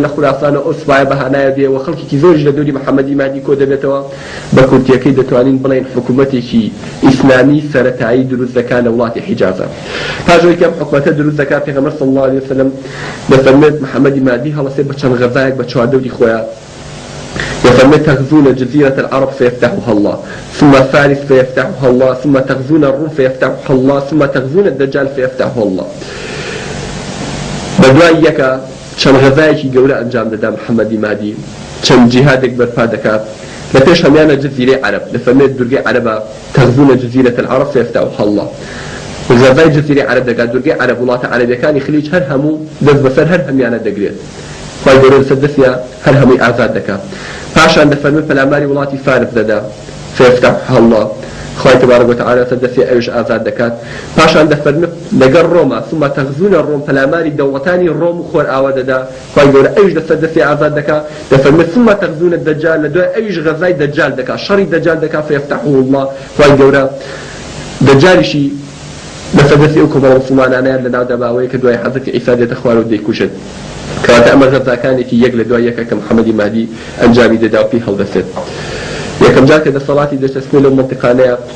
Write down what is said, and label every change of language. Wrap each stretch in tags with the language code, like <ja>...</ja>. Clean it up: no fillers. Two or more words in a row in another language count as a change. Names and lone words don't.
<ckb>لە خوراسانە ئەو سوپایە بەهانایە دێەوە خەڵکێکی زۆریش لە دووری محەممەدی مادی کۆ دەبێتەوە بە کورتیەکەی دەتوانین بڵێن حکوومەتێکی ئیسلامی سەرەتایی دروست دەکات لە وڵاتی حیجازە پاشەوەی کەم حکوومەتە دروست دەکات پێغەمبەر</ckb> <ar>صلی الله علیه وسلم</ar> <ckb>دەفەرمێت محەممەدی مادی هەڵەسێت بە چەند غەزایەک بە چواردەوری خۆیان يفرمي</ckb> <ar>تغزون جزيرة العرب فيفتحها الله ثم فارس فيفتحها الله ثم تغزون الروم فيفتحها الله ثم تغزون الدجال فيفتحها الله</ar> <ckb>بدوای یەکە چەند غەزایەکی گەورە ئەنجام دەدا محەممەدی مادی چەند جیهادێک بەرپا دەکات لە پێش هەمیانە جزیرەی عەرەب دەفەرمێت دورگەی عەرەبە</ckb> <ar>تغزون جزيرة العرب فيفتحها الله</ar> <ckb>غەزای جزیرەی عەرەب دەکات دورگەی عەرەب وڵاتە عەرەبیەکانی خلیج هەر هەموو دەست بەسەر هەر هەمیانە دەگرێت خی گەورە لەسەر دەستیە هەر هەمووی ئازاد دەکات پاشان دەفەرمێت پەلاماری وڵاتی فارس دەدا</ckb> <ar>فيفتحها الله</ar> <ckb>خی</ckb> <ar>تبارك وتعالى</ar> <ckb>لەسەر دەستی ئەویش ئازاد دەکات پاشان دەفەرمێت لەگەڵ ڕۆما</ckb> <ar>ثم تغزون الروم</ar> <ckb>پەلاماری دەوڵەتانی ڕۆم و خۆر ئاوا دەدا خی گەورە ئەویش لەسەر دەستی ئازاد دەکات دەفەرمێت</ckb> <ar>ثم تغزون الدجال</ar> <ckb>لە دوای ئەویش غەزای دەجال دەکات شەڕی دەجال دەکات</ckb> <ar>فيفتحه الله</ar> <ckb>خی گەورە دەجالیشی لەسەر دەستی ئەو کۆمەڵە مسلمانانەیان لەناو دەباوەیە کە دوای حەزەتی عیسا دێتە خوار و دەیکوژێت کەواتە ئەمە غەزاکانێکی یەک لە دوای یەکە کە محەممەدی مادی ئەنجامی دەدا و پێی هەڵدەسێت یەکەم جار کە دەسەڵاتی دەچەسپێت لەو مەنتیقانەیە</ckb>